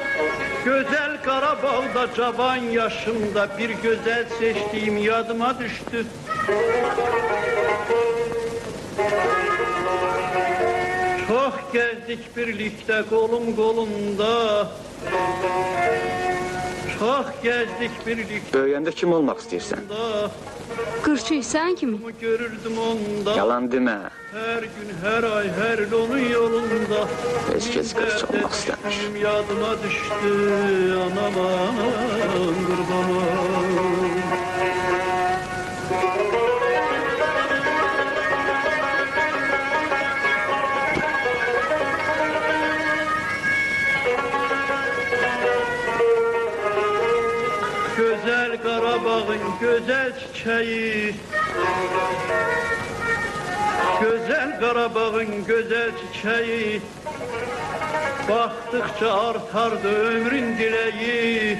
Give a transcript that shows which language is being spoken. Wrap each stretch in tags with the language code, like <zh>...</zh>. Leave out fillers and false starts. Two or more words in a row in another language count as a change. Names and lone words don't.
<tr>Güzel Karabağ'da</tr> <az>cavan yaşımda</az> <tr>bir güzel seçtiğim yadıma düştü. Çok gezdik birlikte kolum kolumda. Çok gezdik birlikte.</tr> <az>Böyüyəndə kim olmaq istəyirsən? Qırçı, sən kimi? Görürdüm onda. Yalan demə.</az> <tr>Her gün, her ay, her yıl onun yolunda.</tr> <az>Heç kəs qırç olmaq istəmir.</az> <tr>Benim yadıma düştü anam kurbanım. Güzel Karabağ'ın güzel çiçeği, güzel Karabağ'ın güzel çiçeği, baktıkça artardı ömrün dileği.</tr>